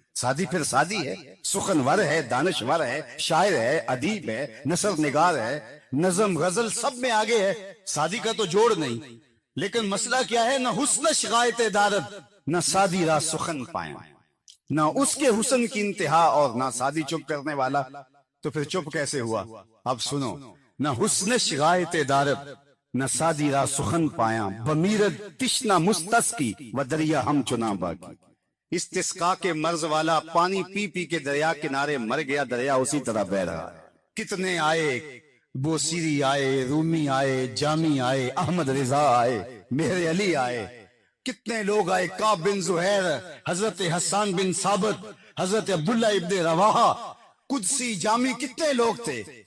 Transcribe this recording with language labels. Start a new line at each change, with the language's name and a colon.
Urdu: سادی پھر سادی ہے، سخنور ہے، دانشور ہے، شاعر ہے، ادیب ہے، نثر نگار ہے، نظم غزل سب میں آگے ہے. سادی کا تو جوڑ نہیں. لیکن مسئلہ کیا ہے؟
Persian: نہ حسنش غایت دارت نہ سادی را سخن پایا.
Urdu: نہ اس کے حسن کی انتہا اور نہ سادی چپ کرنے والا. تو پھر چپ کیسے ہوا؟ اب سنو.
Persian: نہ حسنش غایت دارت نہ سادی را سخن پایا، بمیرد تشنا مستسقی و دریا ہم چنا باقی.
Urdu: استسقاء کے مرض والا پانی پی پی کے دریا کنارے مر گیا، دریا اسی طرح بہ رہا. کتنے آئے، بوسیری آئے، رومی آئے، جامی آئے، احمد رضا آئے، مہر علی آئے، کتنے لوگ آئے، کعب بن زہیر، حضرت حسان بن ثابت، حضرت عبداللہ ابن رواحہ، قدسی، جامی، کتنے لوگ تھے.